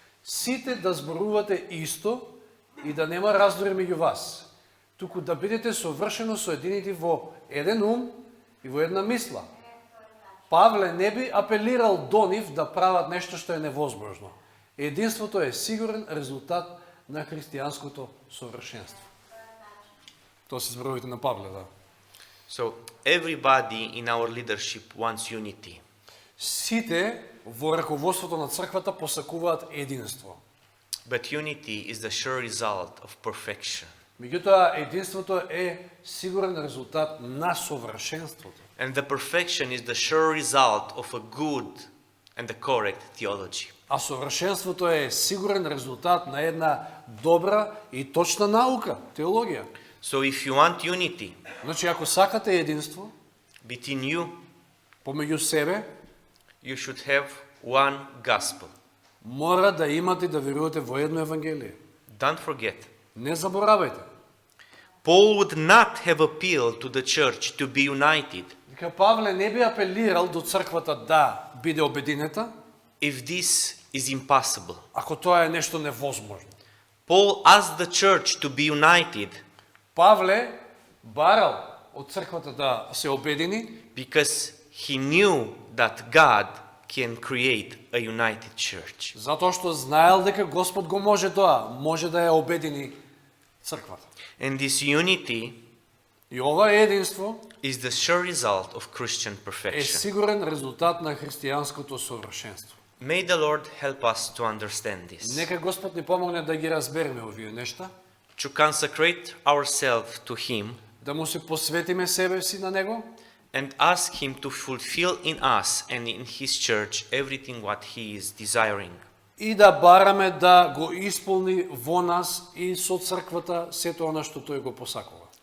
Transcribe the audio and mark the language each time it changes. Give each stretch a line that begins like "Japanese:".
Macedonian: Сите да зборувате исто и да нема раздори меѓу вас, туку да бидете совршено соединети во еден ум и во една мисла. Павле не би апелирал до нив да прават нешто што е невозможно. Единството е сигурен резултат на христијанското совршенство. Тоа се зборовите на Павле, да.
English: So everybody in our leadership wants unity.
Macedonian: Сите во раководството на црквата посакуваат единство.
English: But unity is the sure result of perfection.
Macedonian: Меѓутоа, единството е сигурен резултат на совршенството.
English: And the perfection is the sure result of a good and the correct theology.
Macedonian: А совршенството е сигурен резултат на една добра и точна наука, теологија.
English: So if you want unity
Macedonian: Значи, ако сакате единство
English: between you,
Macedonian: помеѓу себе,
English: you should have one gospel.
Macedonian: мора да имате и да верувате во едно Евангелие.
English: Don't forget.
Macedonian: Не заборавајте.
English: Paul would not have appealed to the church to be united
Macedonian: Дека Павле не би апелирал до црквата да биде обединета,
English: if this is impossible.
Macedonian: ако тоа е нешто невозможно.
English: Paul asked the church to be united
Macedonian: Павле барал од црквата да се обедини,
English: because he knew that God can create a united church.
Macedonian: Затоа што знаел дека Господ го може тоа, може да ја обедини црквата.
English: And this unity
Macedonian: И ова единство
English: is the sure result of Christian
Macedonian: е perfection. сигурен резултат на христијанското совршенство.
English: May the Lord help us to understand this,
Macedonian: Нека Господ ни помогне да ги разбереме овие нешта,
English: to consecrate ourselves to Him
Macedonian: да му се посветиме себе си на Него
English: and ask Him to fulfill in us and in His church everything what He is desiring.
Macedonian: и да бараме да го исполни во нас и со црквата сето она што тој го посакува.